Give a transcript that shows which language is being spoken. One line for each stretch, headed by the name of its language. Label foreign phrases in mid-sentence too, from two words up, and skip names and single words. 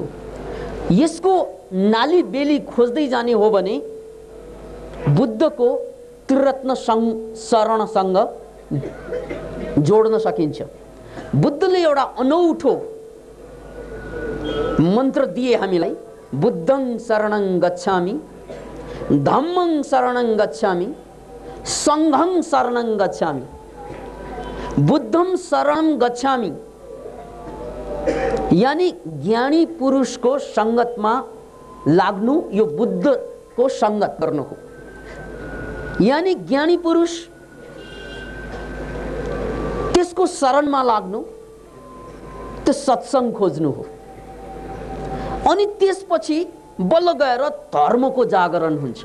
Nepali: यसको नाली बेली खोज्दै जाने हो भने बुद्धको त्रिरत्न शरणसँग जोड्न सकिन्छ। बुद्धले एउटा अनौठो मन्त्र दिए हामीलाई,
Pali: बुद्धं शरणं गच्छामि, धम्मं शरणं गच्छामि, संघं शरणं गच्छामि। बुद्धं शरणं गच्छामि
Hindi: यानी ज्ञानी पुरुष को संगत में
Nepali: लाग्नु, यो बुद्ध को संगत गर्नु हो। यानी ज्ञानी पुरुष त्यसको शरणमा लाग्नु, त्यो सत्संग खोज्नु हो। अनि त्यसपछि बल्ल गएर धर्मको जागरण हुन्छ।